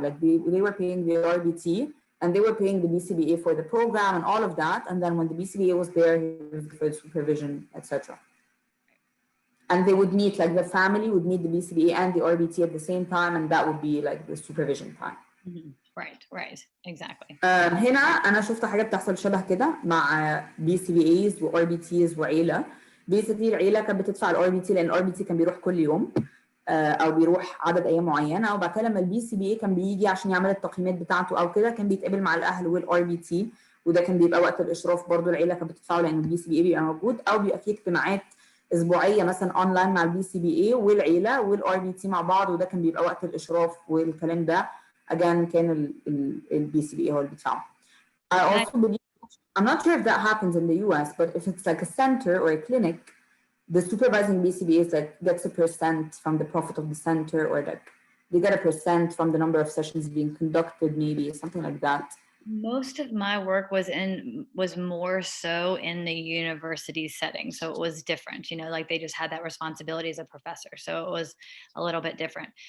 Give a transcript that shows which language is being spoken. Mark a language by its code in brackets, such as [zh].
[en] Like they were paying the RBT and they were paying the BCBA for the program and all of that, and then when the BCBA was there, he was for the supervision, etc. And they would meet, like the family would meet the BCBA and the RBT at the same time, and that would be like the supervision time. Mm-hmm. Right, exactly. [ar] هنا انا شفت حاجه بتحصل شبه كده مع BCBAs و RBTs وعيله. بيسكلي العيله كانت بتدفع الار بي تي لان الار بي تي كان بيروح كل يوم او بيروح عدد ايام معينه، وبعد كده لما الBCBA كان بيجي عشان يعمل التقييمات بتاعته او كده كان بيتقابل مع الاهل والار بي تي، وده كان بيبقى وقت الاشراف برضو العيله كانت بتدفعه لان الBCBA بيبقى موجود، او بيبقى في اجتماعات اسبوعيه مثلا اونلاين مع الBCBA والعيله والار بي تي مع بعض، وده كان بيبقى وقت الاشراف والكلام ده. [en] again [ar] كان الBCBA هو اللي بيدفعه. [en] I also believe, I'm not sure if that happens in the US, but if it's like a center or a clinic, the supervising BCBA is like gets a percent from the profit of the center, or like they get a percent from the number of sessions being conducted, maybe something like that. Most of my work was more so in the university setting, so it was different, you know, like they just had that responsibility as a professor, so it was a little bit different.